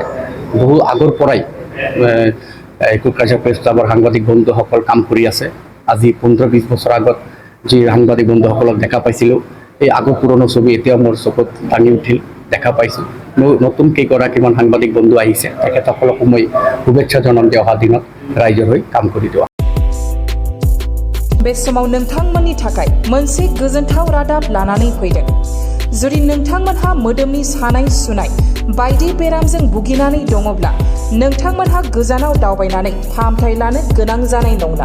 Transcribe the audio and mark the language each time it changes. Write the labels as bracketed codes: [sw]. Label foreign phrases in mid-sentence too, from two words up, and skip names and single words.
[as] বহু আগৰ পৰাই কোকৰাঝাৰ প্ৰেছ ক্লাবৰ সাংবাদিক বন্ধুসকল কাম কৰি আছে। আজি 15-20 বছৰ আগত যি সাংবাদিক বন্ধুসকলক দেখা পাইছিলোঁ, এই আগৰ পুৰণি ছবি এতিয়াও মোৰ চকুত দাঙি উঠিল, দেখা পাইছোঁ। নতুন কেইগৰাকীমান সাংবাদিক বন্ধু আহিছে, তেখেতসকলকো মই শুভেচ্ছা জনাম যে অহা দিনত ৰাইজৰ হৈ কাম কৰি দিয়া। [brx] बे समाव नोंथांमोननि थाखाय मोनसे गोजोनथाव रादाब लानानै फैदों। जुदि नोंथांमोनहा मोदोमनि सानाय सुनाय बायदि बेरामजों भुगिनानै दङब्ला नोंथांमोनहा गोजानाव दावबायनानै फाहामथाय लानो गोनां जानाय नंला।